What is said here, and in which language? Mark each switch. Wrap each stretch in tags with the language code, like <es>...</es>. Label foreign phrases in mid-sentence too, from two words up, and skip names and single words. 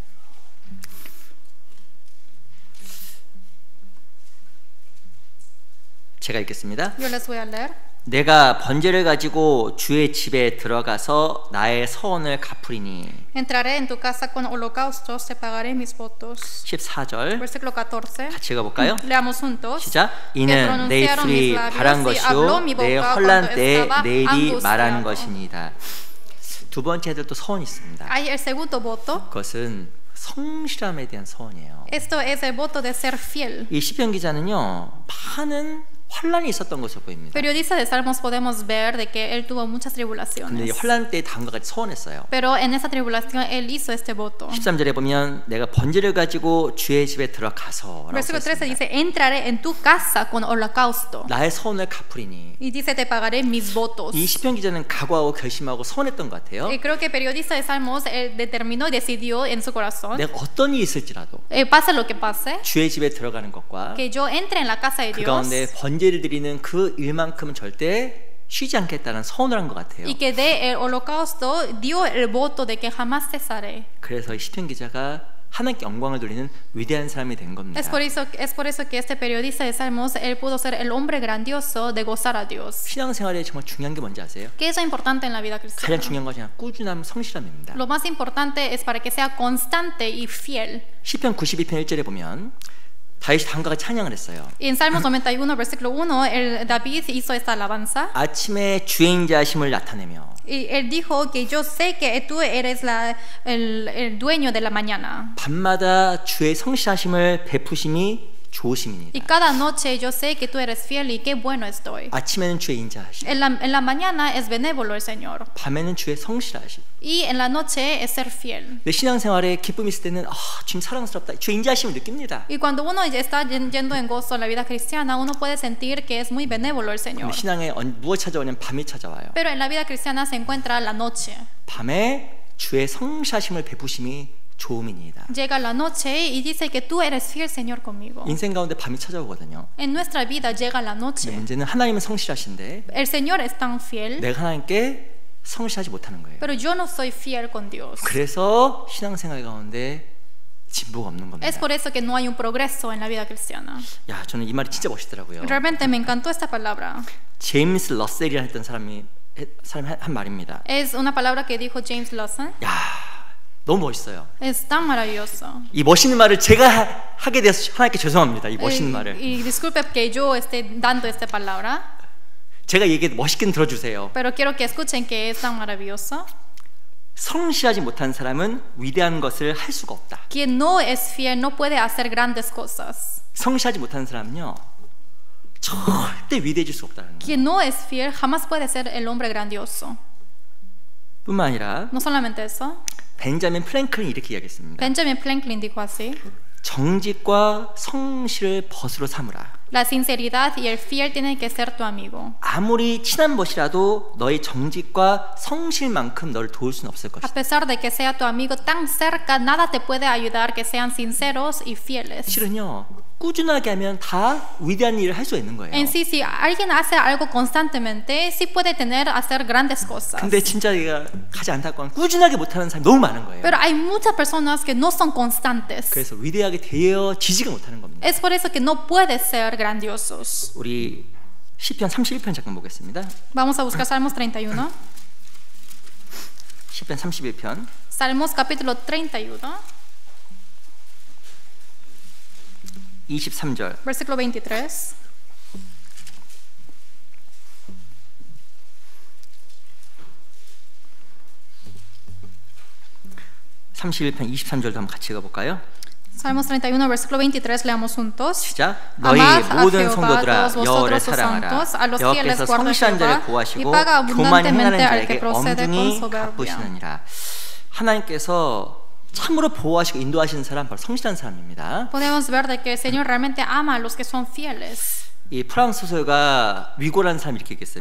<ko>제가 읽겠습니다.</ko> <es>Yo les voy a leer.</es> <ko>내가 번제를 가지고 주의 집에 들어가서 나의 서원을 갚으리니.</ko> <es>Entraré en tu casa con holocaustos, te pagaré mis votos.</es> <ko>14절</ko> <es>Versículo 14.</es> <ko>같이 읽어볼까요?</ko> <es>Leamos juntos.</es> <ko>시작.</ko> <es>Que</es> <ko>이는 내</ko> <es>pronunciaron mis</es> <ko>입술이</ko> <es>labios</es> <ko>바란</ko> <es>y</es> <ko>것이요</ko> <es>habló mi</es> <ko>내</ko> <es>boca</es> <ko>혼란</ko> <es>cuando</es> <ko>때</ko> <es>estaba</es> <ko>내 입이 말하는</ko> <es>angustiado.</es> <ko>것입니다. 두 번째도 소원이 있습니다.</ko> <es>Hay el segundo voto.</es> <ko>그것은 성실함에 대한 소원이에요.</ko> <es>Esto es el voto de ser fiel.</es> <ko>이 시편 기자는요 많은 환란이 있었던 것으로 보입니다.</ko> <es>Periodista de Salmos podemos ver de que él tuvo muchas</es> <ko>근데 이</ko> <es>tribulaciones.</es> <ko>환란 때 다음과 같이 소원했어요.</ko> <es>Pero en esa tribulación él hizo este voto.</es> <ko>13절에 보면 내가 번제를 가지고 주의 집에 들어가서</ko> <es>Versículo 13 dice, entraré en tu casa con holocausto.</es> <ko>나의 소원을 갚으리니.</ko> <es>Y dice, te pagaré mis votos.</es> <ko>이 시편 기자는 각오하고 결심하고 소원했던 것 같아요.</ko> <es>Y creo que periodista de Salmos él determinó y decidió en su corazón,</es> <ko>내가 어떤 일이 있을지라도</ko> <es>pase lo que pase,</es> <ko>주의 집에 들어가는 것과</ko> <es>que yo entre en la casa de</es> <ko>그</ko> <es>Dios</es> <ko>가운데 번제를 드리는 그 일만큼은 절대 쉬지 않겠다는 소원을 한 것 같아요.</ko> <es>y que de el holocausto dio el voto de que jamás cesaré.</es> <ko>그래서 이 시편 기자가 하나님께 영광을 돌리는 위대한 사람이 된 겁니다.</ko> <es>Es por eso que este periodista de Salmos, él pudo ser el hombre grandioso de gozar a Dios.</es> <ko>신앙생활에 정말 중요한 게 뭔지 아세요?</ko> <es>¿Qué es lo importante en la vida</es> <ko>가장</ko> <es>cristiana?</es> <ko>중요한 것이 꾸준함, 성실함입니다.</ko> <es>Lo más importante es para que sea constante y fiel.</es> <ko>시편 92편 1절에 보면 다윗이 다음과 같이 찬양을 했어요.</ko> <es>Y en Salmos 91, versículo 1, David hizo esta alabanza.</es> <ko>아침에 주인자심을 나타내며</ko> <es>Y él dijo que yo sé que tú eres el dueño de la mañana.</es> <ko>밤마다 주의 성실하심을 베푸심이</ko> <es>Y</es> <ko>좋으심이니라.</ko> <es>cada noche yo sé que tú eres fiel y qué bueno estoy.</es> <ko>아침에는 주의 인자하심,</ko> <es>En la mañana es benévolo el Señor.</es> <ko>밤에는 주의 성실하심.</ko> <es>Y en la noche es ser fiel.</es> <ko>내 신앙생활에 기쁨이 있을 때는 주님 사랑스럽다, 주의 인자하심을 느낍니다.</ko> <es>Y cuando uno está yendo en gozo en la vida cristiana, uno puede sentir que es muy benévolo el Señor.</es> <ko>신앙에 무엇 찾아오냐면 밤이 찾아와요.</ko> <es>Pero en la vida cristiana se encuentra la noche.</es> <ko>밤에 주의 성실하심을 베푸심이 좋음이니이다.</ko> <es>Llega la noche y dice que tú eres fiel, Señor, conmigo.</es> <ko>인생 가운데 밤이 찾아오거든요.</ko> <es>En nuestra vida llega la noche.</es> <ko>문제는 하나님은 성실하신데</ko> <es>El Señor es tan fiel,</es> <ko>내가 하나님께 성실하지 못하는 거예요.</ko> <es>pero yo no soy fiel con Dios.</es> <ko>그래서 신앙생활 가운데 진보가 없는 겁니다.</ko> <es>Es por eso que no hay un progreso en la vida cristiana.</es> <ko>야, 저는 이 말이 진짜 멋있더라고요.</ko> <es>Realmente me encantó esta palabra.</es> <ko>제임스 러셀이라는 했던 사람이 한 말입니다.</ko> <es>Es una palabra que dijo James Lawson.</es> <ko>야, 너무 멋있어요.</ko> <es>Es tan maravilloso.</es> <ko>이 멋있는 말을 제가 하게 돼서 하나님께 죄송합니다. 이 멋있는 말을.</ko> <es>Y disculpe que yo esté dando esta palabra,</es> <ko>제가 얘기해도 멋있게 들어주세요.</ko> <es>pero quiero que escuchen que es tan maravilloso.</es> <ko>성실하지 못한 사람은 위대한 것을 할 수가 없다.</ko> <es>Quien no es fiel no puede hacer grandes cosas.</es> <ko>성실하지 못한 사람은요, 절대 위대해질 수 없다는 거예요.</ko> <es>Quien no es fiel jamás puede ser el hombre grandioso.</es> <ko>뿐만 아니라</ko> <es>No solamente eso.</es> <ko>벤자민 프랭클린이 이렇게 이야기했습니다.</ko> <es>Benjamin Franklin dijo así:</es> <ko>정직과 성실을 벗으로 삼으라.</ko> <es>La sinceridad y el fiel tienen que ser tu amigo.</es> <ko>아무리 친한 벗이라도 너의 정직과 성실만큼 너를 도울 수는 없을</ko> <es>A</es> <ko>것이다.</ko> <es>pesar de que sea tu amigo tan cerca, nada te puede ayudar que sean sinceros y fieles.</es> <ko>실은요, 꾸준하게 하면 다 위대한 일을 할 수 있는 거예요.</ko> <es>En sí, si alguien hace algo constantemente, sí puede hacer grandes cosas.</es> <ko>근데 진짜 내가 가장 안타까운 건 꾸준하게 못하는 사람이 너무 많은 거예요.</ko> <es>Pero hay muchas personas que no son constantes.</es> <ko>그래서 위대하게 되어지지가 못하는 겁니다.</ko> <es>Es por eso que no pueden ser grandiosos.</es> <ko>우리 시편 31편 잠깐 보겠습니다.</ko> <es>Vamos a buscar Salmos 31.</es> <ko>시편 31편</ko> <es>Salmos capítulo 31,</es> <ko>23절.</ko> <es>versículo 23.</es> <ko>(31편) 23절도 한번 같이 읽어볼까요?</ko> <es>Salmos 31, versículo 23, leamos juntos.</es> <ko>시작. 너희</ko> <es>Amad a</es> <ko>모든</ko> <es>Jehová,</es> <ko>성도들아</ko> <es>todos</es> <ko>여호와를</ko> <es>vosotros sus</es> <ko>사랑하라.</ko> <es>santos, a los fieles</es> <ko>여호와께서</ko> <es>guarda</es> <ko>성실한 자를</ko> <es>Jehová, y</es> <ko>보호하시고</ko> <es>paga</es> <ko>교만히 행하는</ko> <es>abundantemente al que</es> <ko>자에게</ko> <es>procede con</es> <ko>엄중히</ko> <es>soberbia.</es> <ko>갚으시느니라. 하나님께서 참으로 보호하시고 인도하시는 사람 바로 성실한 사람입니다.</ko> <es>Podemos ver de que el Señor realmente ama a los que son fieles.</es> <ko>이 프랑스 소설가 위고라는 사람이 이렇게 얘기했어요.</ko>